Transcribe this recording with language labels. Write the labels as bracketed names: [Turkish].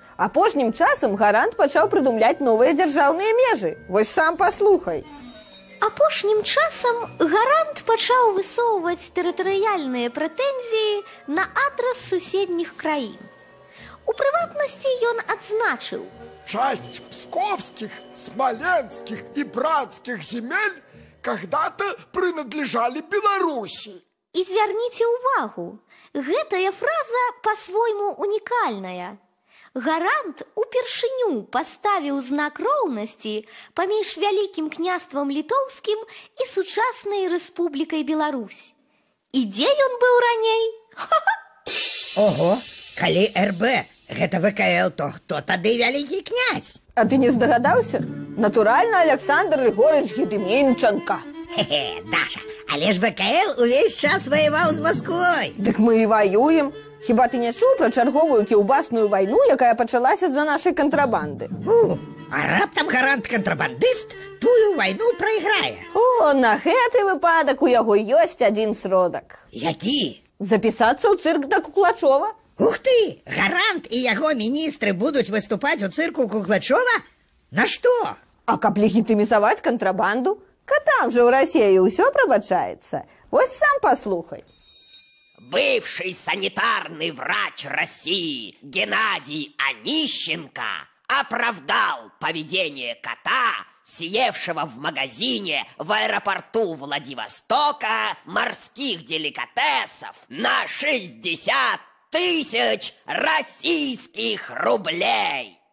[Belarusian] Апошнім часам гарант пачаў прыдумляць новыя дзяржаўныя межы. Вось сам паслухай. Апошнім часам гарант пачаў высоўваць тэрытарыяльныя прэтэнзіі на адрас суседніх краін. У прыватнасці ён адзначыў: [Russian] часть псковских, смоленских и братских земель когда-то принадлежали Беларуси. [Belarusian] І звярніце ўвагу, гэтая фраза па-свойму унікальная. Гарант упершыню паставіў знак роўнасці паміж вялікім княствам літоўскім і сучаснай рэспублікай Беларусь. І дзе ён быў раней? Ого, калі РБ гэта ВКЛ, то хто тады вялікі князь? А ты не здагадаўся? Натуральна, Александр Григорыч Гедымінчанка. Хе-хе, Даша, але ж ВКЛ увесь час воевал з Москвой. Дык мы і воюем. Хіба ты не чуў пра чарговую кіўбасную вайну, якая пачалася з-за нашай кантрабанды? А раптам гарант-кантрабандыст тую вайну прайграе? О, на гэты выпадак у яго ёсць адзін сродак. Які? Запісацца ў цырк да Куклачова. Ух ты! Гарант і яго міністры будуць выступаць у цырку Куклачова? На што? А каб легітымізаваць кантрабанду? [Russian] Катам же в России все пробачается. Вот сам послухай. Бывший санитарный врач России Геннадий Онищенко оправдал поведение кота, съевшего в магазине в аэропорту Владивостока морских деликатесов на 60 тысяч российских рублей.